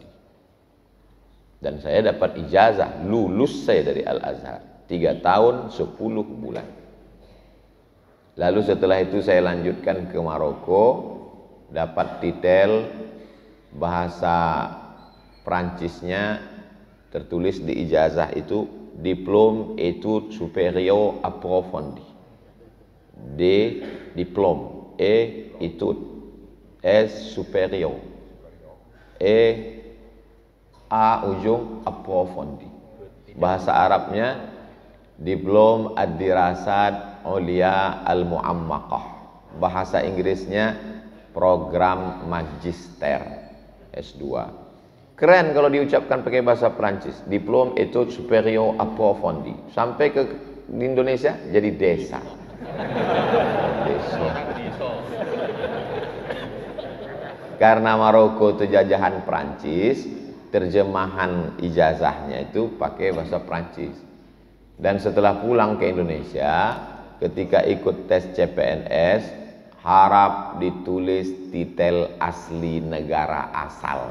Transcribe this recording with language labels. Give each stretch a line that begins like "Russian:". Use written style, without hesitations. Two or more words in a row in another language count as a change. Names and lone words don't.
Indonesian: Dan saya dapat ijazah, lulus saya dari Al-Azhar 3 tahun 10 bulan. Lalu setelah itu saya lanjutkan ke Maroko, dapat detail bahasa Prancisnya, tertulis di ijazah itu
French: Diplôme études supérieures approfondies. D diplôme, E études, S supérieur, E A ujung approfondi.
Indonesian: Bahasa Arabnya
Arabic: دبلوم الدراسات العليا المعمقة.
Indonesian: Bahasa Inggrisnya program magister S2. Keren kalau diucapkan pakai bahasa Prancis.
French: Diplôme études supérieures approfondies.
Indonesian: Sampai ke di Indonesia jadi desa. Desa. Karena Maroko itu jajahan Prancis, terjemahan ijazahnya itu pakai bahasa Prancis. Dan setelah pulang ke Indonesia, ketika ikut tes CPNS, harap ditulis detail asli negara asal.